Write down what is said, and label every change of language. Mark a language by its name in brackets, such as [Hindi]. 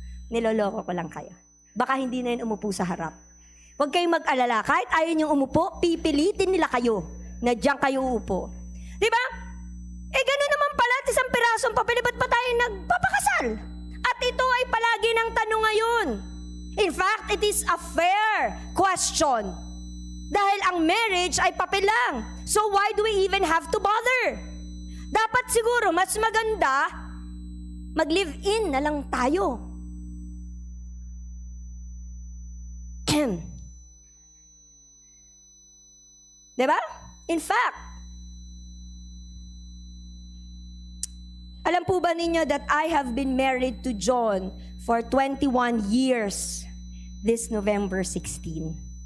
[Filipino] Niloloko ko lang kayo. Baka hindi na yun umupo sa harap. Huwag kayong mag-alala. Kahit ayaw niyong umupo, pipilitin nila kayo na diyan kayo uupo. Di ba? Gano'n naman pala at isang pirasong papel, ba't pa tayo nagpapakasal? At ito ay palagi ng tanong ngayon. [English] In fact, it is a fair question. [Filipino] Dahil ang marriage ay papel lang. [English] So why do we even have to bother? [Filipino] Dapat siguro mas maganda mag-live-in na lang tayo. Diba? [English] In fact, [Filipino] alam po ba ninyo [English] that I have been married to John for 21 years this November 16.